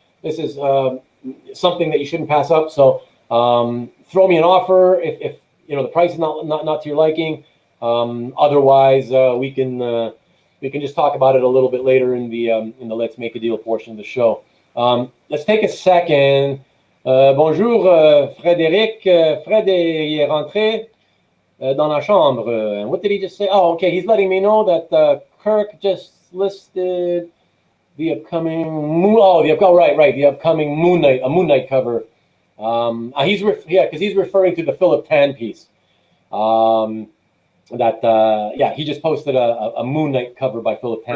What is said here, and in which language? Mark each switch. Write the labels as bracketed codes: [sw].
[en] This is something that you shouldn't pass up. So throw me an offer if you know the price is not to your liking. Otherwise, we can just talk about it a little bit later in the Let's Make a Deal portion of the show. Let's take a second. [fr] Bonjour, Frédéric. Fred est rentré dans la chambre. [en] And what did he just say? Oh, okay. He's letting me know that Kirk just listed the upcoming the upcoming Moon Knight cover. Because he's referring to the Philip Tan piece. He just posted a Moon Knight cover by Philip Tan.